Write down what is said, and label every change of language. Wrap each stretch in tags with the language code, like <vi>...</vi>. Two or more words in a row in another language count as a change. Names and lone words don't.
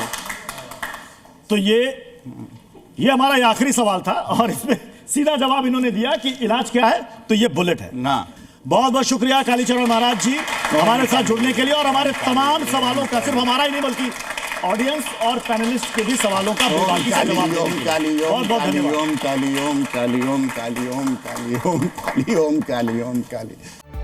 <hi>तो ये हमारा आखिरी सवाल था, और इसमें सीधा जवाब इन्होंने दिया कि इलाज क्या है, तो ये बुलेट है ना। बहुत बहुत शुक्रिया कालीचरण महाराज जी हमारे साथ जुड़ने के लिए, और हमारे तमाम सवालों का, सिर्फ हमारा ही नहीं बल्कि ऑडियंस और पैनलिस्ट के भी सवालों का बेबाकी से जवाब देने। बहुत बहुत धन्यवाद। काली ओम काली ओम काली ओम काली ओम काली ओम काली ओम काली।</hi>